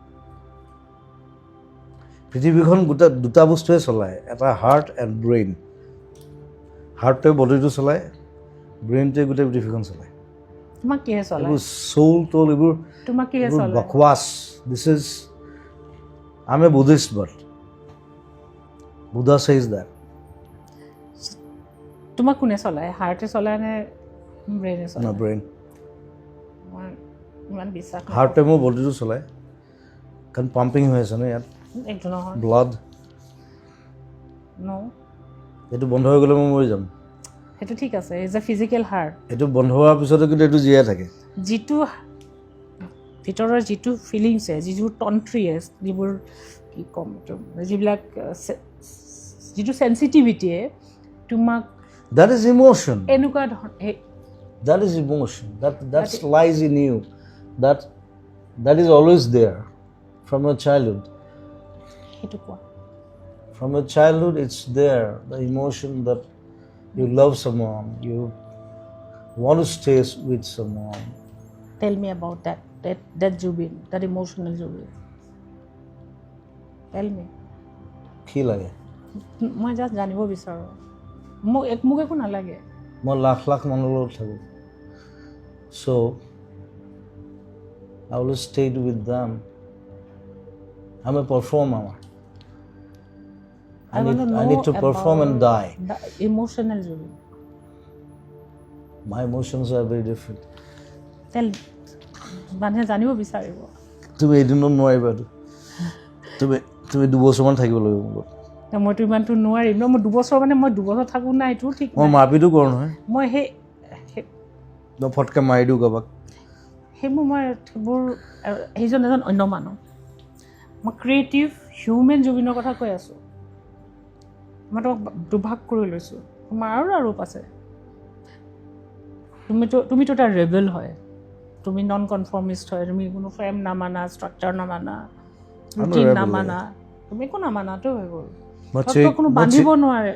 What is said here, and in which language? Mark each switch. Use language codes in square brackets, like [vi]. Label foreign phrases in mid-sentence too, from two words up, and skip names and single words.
[as] পৃথিৱীখন দুটা বস্তুৱে চলায় এটা [en] heart and brain [as] হাৰ্টটোৱে বডিটো চলায় ব্ৰেইনটোৱে গোটেই পৃথিৱীখন চলায় তোমাক কিহে চলায় এইবোৰ চৌল তোল এইবোৰ তোমাক কিহে চলায় [en] বকৱাছ this is I am a Buddhist but Buddha says that. [as] তোমাক কোনে চলায় হাৰ্টে চলায় নে ব্ৰেইনে [en] No, [as] চলায় [en] brain. [as] মই ইমান বিশ্বাস হাৰ্টটোৱে মোৰ বডিটো চলায় কাৰণ পাম্পিং হৈ আছে ন ইয়াত একো নহয় ব্লাড ন এইটো বন্ধ হৈ গ'লে মই মৰি যাম সেইটো ঠিক আছে [en] is a physical heart [as] এইটো বন্ধ হোৱাৰ পিছতে কিন্তু এইটো জীয়াই থাকে যিটো ভিতৰৰ যিটো ফিলিংছে যিবোৰ তন্ত্ৰীয়ে যিবোৰ কি ক'ম যিবিলাক যিটো চেঞ্চিটিভিটিয়ে তোমাক [en] that is emotion [as] এনেকুৱা ধৰণৰ [en] that is emotion that lies in you that is always there from your childhood [as] সেইটো কোৱা [en] from your childhood it's there the emotion that you love someone you want to stay with someone tell me about that Jubin that emotional Jubin tell me [as] কি লাগে মই জাষ্ট জানিব বিচাৰোঁ মোক একো নালাগে মই লাখ লাখ মানুহৰ লগত থাকোঁ [en] so I will stay with them I'm a performer I need to perform and die the emotional Jubin my emotions are very different [as] tell মানুহে জানিব বিচাৰিব তুমি এদিনত নোৱাৰিবা তুমি দুবছৰমান থাকিব লাগিব মোৰ মইতো ইমানটো নোৱাৰিম ন মই দুবছৰ মানে মই দুবছৰ থাকোঁ নাই এইটো ঠিক মই মাৰপিটো কৰোঁ নহয় মই সেই মই ফটকৈ মাৰি দিওঁ কাৰোবাক সেইবোৰ সেইজন এজন অন্য মানুহ মই [en] creative human [as] জুবিনৰ কথা কৈ আছোঁ মই তোমাক দুভাগ কৰি লৈছোঁ তোমাৰ আৰু ৰূপ আছে তুমিতো এটা ৰেবেল হয় তুমি [en] non conformist [as] হয় তুমি কোনো ফ্ৰেম নামানা ষ্ট্ৰাকচাৰ নামানা ৰুটিন নামানা তুমি একো নামানাতো হৈ গ'ল কোনো বান্ধিব নোৱাৰে